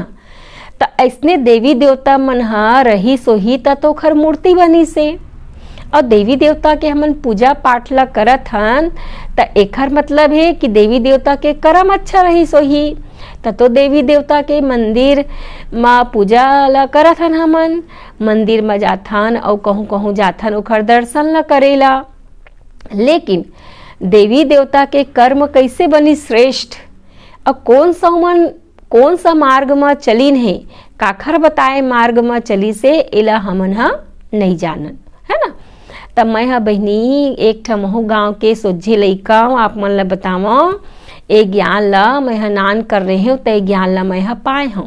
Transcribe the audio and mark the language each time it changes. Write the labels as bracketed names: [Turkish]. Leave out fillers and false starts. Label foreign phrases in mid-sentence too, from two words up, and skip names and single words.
[Chhattisgarhi] तो ऐसने देवी देवता मन हा रही सोही तो खर मूर्ति बनी से, और देवी देवता के हमन पूजा पाठ ला करत हन तो एकर मतलब है कि देवी देवता के कर्म अच्छा रही सोही। तो देवी देवता के मंदिर में पूजा ला करत हन, हमन मंदिर में जाथन और कहूँ कहूँ जाथन ओकर दर्शन ला करेला। लेकिन देवी देवता के कर्म कैसे बनी श्रेष्ठ और कौन सा मार्ग में चलीन है, काखर बताए मार्ग में चली से एला हमन हा नहीं जानन, है ना। तब मैं हा बहनी एक ठमहू गाँव के सोझे लइका आप मन ला बतावा, ए ज्ञान ला मैं हा नान कर रही हूँ, तो ज्ञान ला मैं हा पाए हूँ।